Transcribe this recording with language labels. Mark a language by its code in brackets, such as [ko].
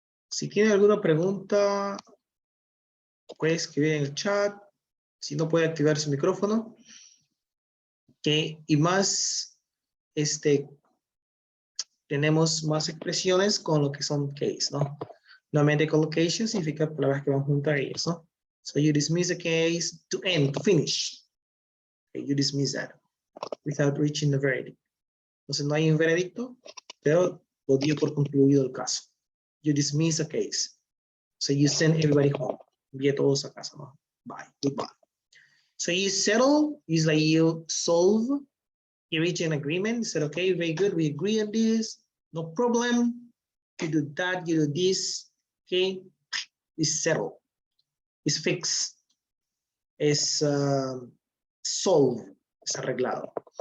[es] Si tiene alguna pregunta, puede escribir en el chat. Si no, puede activar su micrófono. Okay. Y más, tenemos más expresiones con lo que son case, ¿no? Nuevamente, collocation significa palabras que van junto a ellos, ¿no? [en] So you dismiss a case to end, to finish. Okay, you dismiss that without reaching the verdict. [es] Entonces no hay un veredicto, pero lo dio por concluido el caso. [en] You dismiss a case. So you send everybody home. [es] Envía todos a casa, ¿no? [en] Bye, goodbye. So you settle is like you solve, you reach an agreement. You said, okay, very good, we agree on this, no problem. You do that, you do this, okay? It's settled, it's fixed, it's solved, [es] es arreglado.